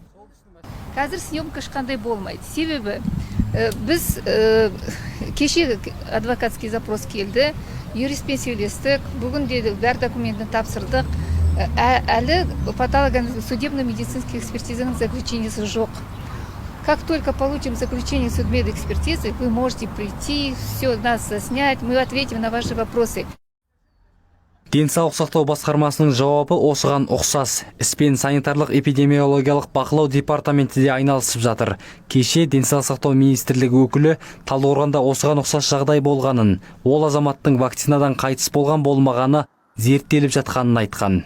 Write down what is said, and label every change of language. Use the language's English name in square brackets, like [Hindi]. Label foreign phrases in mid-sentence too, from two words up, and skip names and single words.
[Kazakh] Қазір съемка ешқандай болмайды. Себебі біз кеше [Russian] адвокатский запрос [Kazakh] келді, юристпен сөйлестік, бүгін де бәр документін тапсырдық. Әлі патолого-судебно-медицинский экспертизаның заключениесі жоқ. [Russian] Как только получим заключение судмедэкспертизы, вы можете прийти, все нас заснять, мы ответим на ваши вопросы. [Kazakh] Денсаулық сақтау басқармасының жауабы осыған ұқсас. Іспен санитарлық эпидемиологиялық бақылау департаменті де айналысып жатыр. Кеше денсаулық сақтау министрлігі өкілі Талдықорғанда осыған ұқсас жағдай болғанын, ол азаматтың вакцинадан қайтыс болған болмағаны зерттеліп жатқанын айтқан.